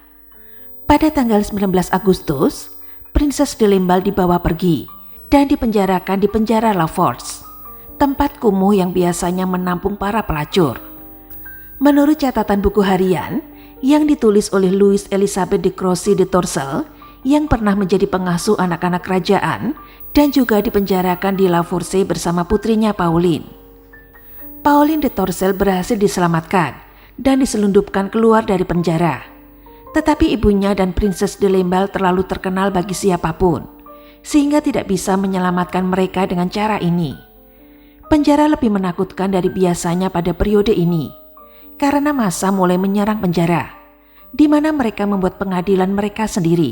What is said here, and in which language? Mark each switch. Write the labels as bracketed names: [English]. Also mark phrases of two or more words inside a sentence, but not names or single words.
[Indonesian] Pada tanggal 19 Agustus, Princess de Limballe dibawa pergi dan dipenjarakan di penjara La Force, tempat kumuh yang biasanya menampung para pelacur. Menurut catatan buku harian yang ditulis oleh Louise Elizabeth de Croissy de Torcel yang pernah menjadi pengasuh anak-anak kerajaan dan juga dipenjarakan di La Force bersama putrinya Pauline. Pauline de Torcel berhasil diselamatkan dan diselundupkan keluar dari penjara. Tetapi ibunya dan Princess de Limballe terlalu terkenal bagi siapapun, sehingga tidak bisa menyelamatkan mereka dengan cara ini. Penjara lebih menakutkan dari biasanya pada periode ini, karena massa mulai menyerang penjara, di mana mereka membuat pengadilan mereka sendiri.